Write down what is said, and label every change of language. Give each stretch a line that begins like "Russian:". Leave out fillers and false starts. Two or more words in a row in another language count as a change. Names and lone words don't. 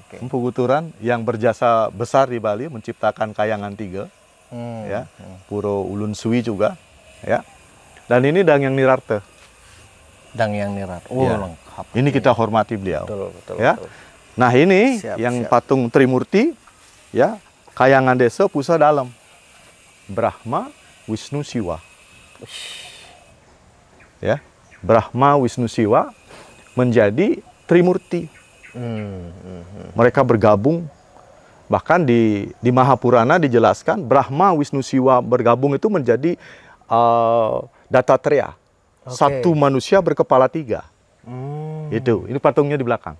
Indonesian: Empu Kuturan yang berjasa besar di Bali menciptakan Kayangan 3. Ya, Puro Ulun Suwi juga, ya. Dan ini Dangyang Nirarte. Dangyang Nirarte. Oh, ya. Lengkap. Ini kita hormati beliau. Betul, ya. betul. Nah, ini Siap. patung Trimurti, ya. Kayangan Desa Pusa Dalam. Brahma, Wisnu, Siwa. Ya. Brahma, Wisnu, Siwa menjadi Trimurti. Mereka bergabung. Bahkan di Mahapurana dijelaskan Brahma, Wisnu, Siwa bergabung itu menjadi Dattatreya. Satu manusia berkepala 3. Itu, ini patungnya di belakang.